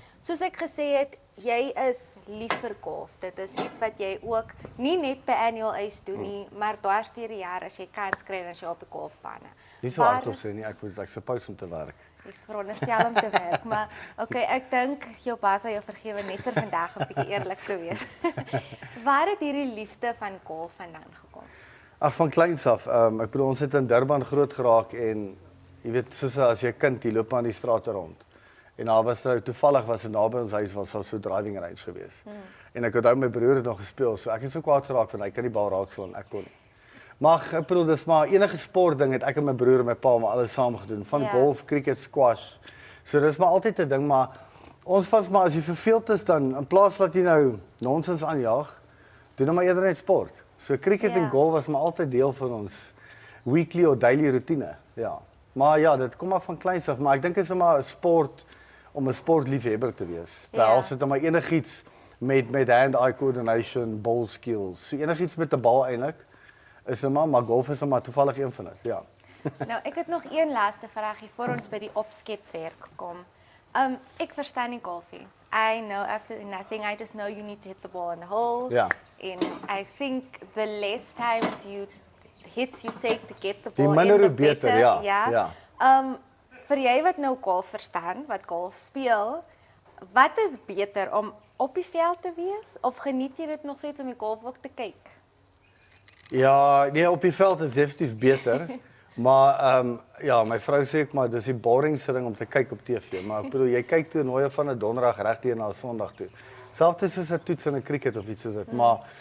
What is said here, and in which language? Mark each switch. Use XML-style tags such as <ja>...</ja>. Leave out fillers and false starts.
<af>Soos ek gesê het, jy is lief vir golf. Dit is iets wat jy ook nie net by Annual Ace doen nie, maar dwars deur die jaar as jy kans kry as jy op die golfbane. Nie so hardop sê nie, ek suppose om te werk. Dis veronderstel om te werk, maar okay, ek dink jou baas sal jou vergewe net vir vandag 'n bietjie eerlik te wees. Waar het hierdie liefde van golf vandaan gekom? Ag, van kleins af. Ek bedoel ons het in Durban groot geraak en jy weet soos as jy 'n kind, jy loop aan die strate rond. En daar was toevallig was naby ons huis was daar so driving range geweest. En ek onthou my broer het nog gespeel, so ek het so kwaad geraak want hy kan die bal raakslaan, ek kon nie. Maar ek bedoel dis maar enige sport ding het ek en my broer en my pa maar alles saam gedoen, van golf, cricket, squash. So dis maar altyd 'n ding, maar ons was maar as jy verveeld is dan in plaas dat jy nou nonsens aanjaag, doen nou maar eerder net sport. So cricket en golf was maar altyd deel van ons weekly of daily routine. Ja. Maar ja, dit kom maar van kleins af, maar ek dink dit is maar 'n sport om 'n sportliefhebber te wees. Behels dit maar enigiets met hand-eye coordination, ball skills. So enigiets met 'n bal eintlik is maar golf is maar toevallig een van dit. Ja. Nou, ek het nog een laaste vraagie voor ons by die opskepwerk kom. Ek verstaan nie golf nie.</af> <en>I know absolutely nothing. I just know you need to hit the ball in the hole.</en> <af>Ja.</af> <en>And I think the less times hits you take to get the</en> <af>Die</af> <en>ball</en> <af>minder</af> <en>in, the</en> <af>hoe beter, ja. Vir jy wat nou golf verstaan, wat golf speel, wat is beter om op die veld te wees of geniet jy dit nog steeds om die golf ook te kyk? Ja, nee, op die veld is definitief beter. Maar ja, my vrou sê ek maar dis die boringste ding om te kyk op TV, maar ek bedoel jy kyk toernooie van 'n donderdag regdeur na 'n Sondag toe. Selfs soos 'n toets in 'n cricket of iets soos dit, maar</af>